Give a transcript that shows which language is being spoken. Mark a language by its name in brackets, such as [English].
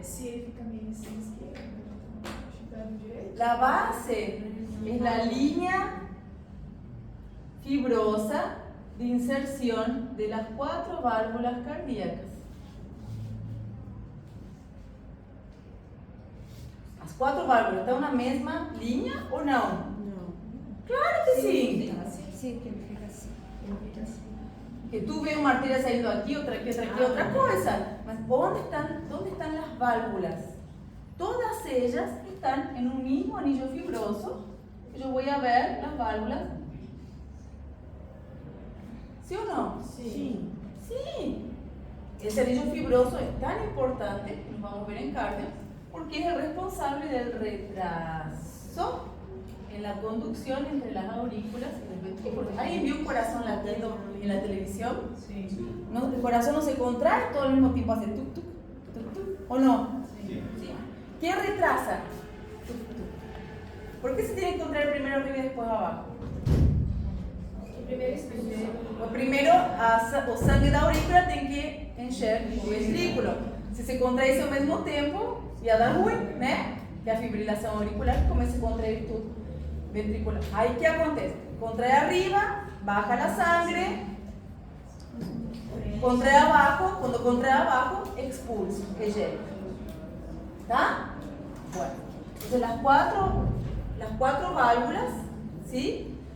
[Portuguese] Se ele fica meio assim, esquerdo, chutando direito. [Spanish] La base es la línea fibrosa de inserción de las 4 válvulas cardíacas. [Portuguese] As 4 válvulas estão na mesma linha ou não? Não. Claro que sim. Sim, que ele fica assim. Que [Spanish] tú ves [Portuguese] uma arteria saindo aqui, outra aqui, outra coisa. Mas onde estão as válvulas? [Spanish] Todas ellas están en un mismo anillo fibroso. Yo voy a ver las válvulas. ¿Sí o no? [Portuguese] Sim. [Spanish] Sí. Ese anillo fibroso es tan importante, lo vamos a ver en cardio, porque es el responsable del retraso en la conducción entre las aurículas y el ventrículo. ¿Alguien vio un corazón latiendo en la televisión? Sí. ¿No? El corazón no se contrae, todo al mismo tiempo hace tuk tuk, tuk tuk, ¿o no? Sí. Sí. ¿Qué retrasa? Tuk tuk. ¿Por qué se tiene que contraer primero arriba y después abajo? Lo primero, [Portuguese] o sangue da aurícula tem que encher o ventrículo. Se se contrai isso ao mesmo tempo, ia dar ruim, né? Que a fibrilação auricular começa a contrair tudo ventricular. Aí o que acontece? [Spanish] Contrai arriba, baja la sangre, contrae abajo, cuando contrae abajo, expulsa, ejecta. ¿Tá? Bueno, entonces las cuatro válvulas, ¿sí?